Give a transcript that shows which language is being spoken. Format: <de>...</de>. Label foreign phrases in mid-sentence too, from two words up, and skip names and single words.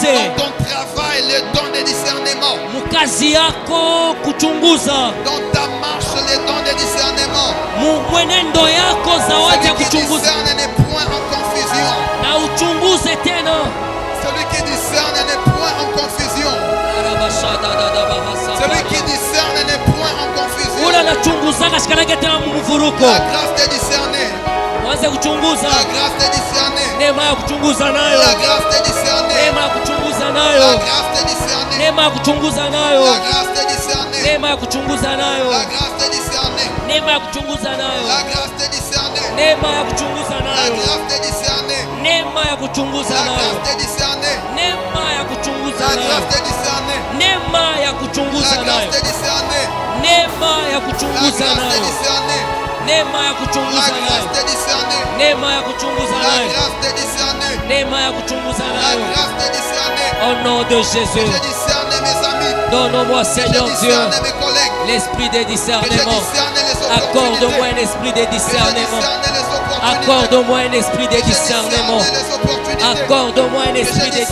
<fr>dans ton travail le don de discernement,</fr> <sw>mukazi yako kuchunguza,</sw> <fr>dans ta marche le don de discernement.</fr> <sw>mwenendo yako zawadi ya</sw> <fr>Celui qui</fr> <sw>kuchunguza,</sw> <fr>discerne n'est point en confusion.</fr> <sw>na uchunguze tena.</sw> <fr>Celui qui discerne n'est point en confusion. Celui qui discerne n'est point en confusion.</fr> <sw>Ule anachunguza shikanage tena mvuruko.</sw> <fr>La grâce de discerner.</fr> <sw>Mwanze kuchunguza.</sw> <fr>La grâce de discerner.</fr> <sw>Neema ya kuchunguza nayo.</sw> <fr>La grâce de discerner.</fr> <sw>Neema ya kuchunguza</sw> <fr>La</fr> <sw>nayo.</sw> <fr>grâce de discerner.</fr> <sw>Neema ya kuchunguza nayo.</sw> <fr>La grâce de discerner.</fr> <sw>Neema ya kuchunguza nayo.</sw> <fr>La grâce de discerner.</fr> <sw>Neema ya kuchunguza nayo.</sw> <fr>La grâce de discerner.</fr> <sw>Neema ya kuchunguza</sw> <fr>La</fr> <sw>nayo.</sw> <fr>grâce de discerner.</fr> <sw>Neema ya kuchunguza</sw> <fr>La</fr> <sw>nayo.</sw> <fr>grâce de discerner.</fr> <sw>Neema ya kuchunguza</sw> <fr>La</fr> <sw>nayo.</sw> <fr>grâce de discerner.</fr> <sw>Neema ya</sw> <fr>La</fr> <sw>kuchunguza</sw> <fr>grâce</fr> <sw>nayo.</sw> <fr>de discerner.</fr> <sw>Neema ya</sw> <fr>La</fr> <sw>kuchunguza</sw> <fr>grâce de</fr> <sw>nayo.</sw> <fr>discerner.</fr> <sw>Neema ya</sw> <fr>La</fr> <sw>kuchunguza</sw> <fr>grâce</fr> <sw>nayo.</sw> <fr>de discerner.</fr> <sw>Neema ya kuchunguza</sw> <fr>La</fr> <sw>nayo.</sw> <fr>grâce de discerner.</fr> <sw>Neema ya kuchunguza</sw> <fr>La</fr> <sw>nayo.</sw> <fr>grâce de discerner. Au nom de Que Jésus, je discerne mes amis. donne-moi, Que je Seigneur Dieu, discerne mes collègues. l'esprit de Que je discernement. discerne les Accorde-moi opportunités. un esprit de Que je discernement. discerne les opportunités. Accorde-moi un esprit de Que je discernement. discerne les opportunités. Accorde-moi un Que je esprit de</fr>